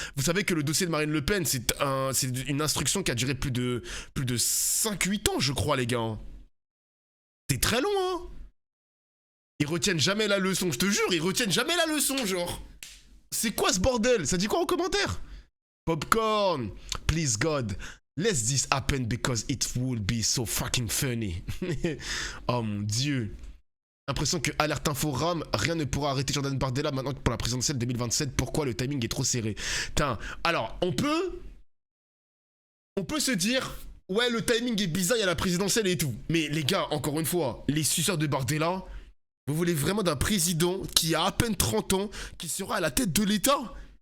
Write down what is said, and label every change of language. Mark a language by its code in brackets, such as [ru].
[fr] Vous savez que le dossier de Marine Le Pen, c'est une instruction qui a duré plus de 5-8 ans, je crois, les gars. C'est très long, hein. Ils retiennent jamais la leçon, je te jure, ils retiennent jamais la leçon, genre. C'est quoi ce bordel? Ça dit quoi en commentaire? [en] Popcorn, please God, let this happen because it will be so fucking funny. [fr] Oh mon dieu. L'impression que Alerte Info rame, rien ne pourra arrêter Jordan Bardella maintenant pour la présidentielle 2027. Pourquoi le timing est trop serré? Putain, alors on peut se dire, ouais le timing est bizarre, il y a la présidentielle et tout. Mais les gars, encore une fois, les suceurs de Bardella, vous voulez vraiment d'un président qui a à peine 30 ans, qui sera à la tête de l'État?